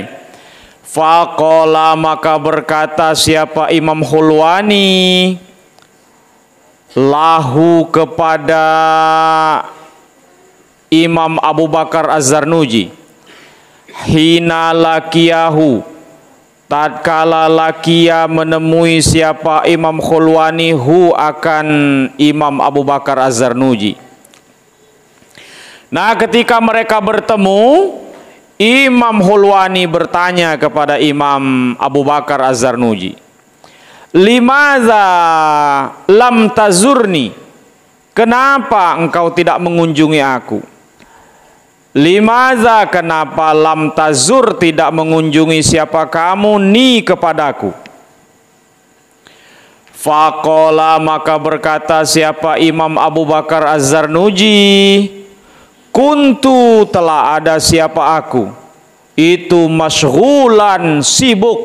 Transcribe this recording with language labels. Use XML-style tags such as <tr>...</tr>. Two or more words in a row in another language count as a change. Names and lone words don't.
<id>Faqala, maka berkata siapa Imam Khulwani lahu kepada Imam Abu Bakar Az-Zarnuji,</id> <ar>حين لقيه,</ar> <id>tatkala lakia menemui siapa Imam Khulwani hu akan Imam Abu Bakar Az-Zarnuji. Nah, ketika mereka bertemu, Imam Khulwani bertanya kepada Imam Abu Bakar Az-Zarnuji,</id> <ar>لماذا لم تزرني,</ar> <id>kenapa engkau tidak mengunjungi aku? Limaza, kenapa</id> <ar>لم تزر,</ar> <id>tidak mengunjungi siapa kamu ni kepadaku? Faqala, maka berkata siapa Imam Abu Bakar Az-Zarnuji, kuntu, telah ada siapa aku itu masyghulan, sibuk.</id>